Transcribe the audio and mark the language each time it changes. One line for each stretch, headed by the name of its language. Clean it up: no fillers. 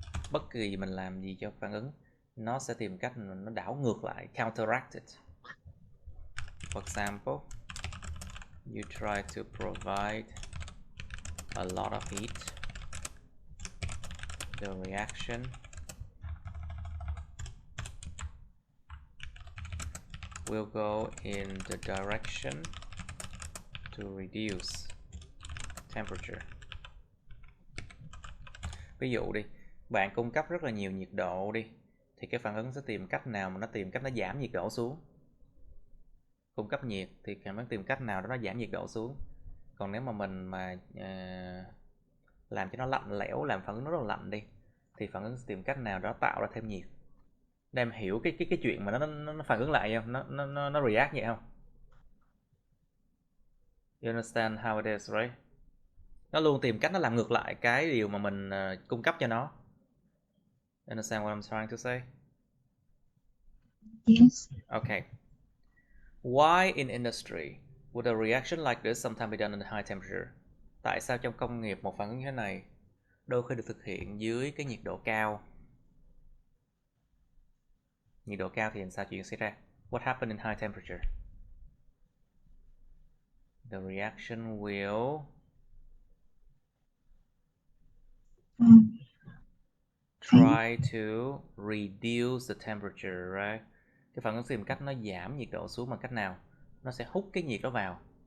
Vietnamese: Bất kỳ mình làm gì cho phản ứng, nó sẽ tìm cách nó đảo ngược lại,
English: counteract it. For example, you try to provide a lot of heat. The reaction will go in the direction to reduce temperature.
Vietnamese: Ví dụ đi, bạn cung cấp rất là nhiều nhiệt độ đi, thì cái phản ứng sẽ tìm cách nào mà nó tìm cách nó giảm nhiệt độ xuống. Cung cấp nhiệt thì phản ứng tìm cách nào đó nó giảm nhiệt độ xuống. Còn nếu mà mình mà làm cho nó lạnh lẽo, làm phản ứng nó rất là lạnh đi, thì phản ứng sẽ tìm cách nào đó tạo ra thêm nhiệt. Để em hiểu cái chuyện mà nó phản ứng lại không? Nó react vậy không?
English: You understand how it is, right?
Vietnamese: Nó luôn tìm cách nó làm ngược lại cái điều mà mình cung cấp cho nó.
English: You understand what I'm trying to say? Yes. Okay. Why in industry would a reaction like this sometimes be done at high temperature?
Vietnamese: Tại sao trong công nghiệp một phản ứng như thế này đôi khi được thực hiện dưới cái nhiệt độ cao? Nhiệt độ cao thì làm sao chuyện xảy ra?
English: What happened in high temperature? The reaction will try to reduce the temperature, right?
Vietnamese: Cái phản ứng tìm cách nó giảm nhiệt độ xuống bằng cách nào? Nó sẽ hút cái nhiệt đó vào.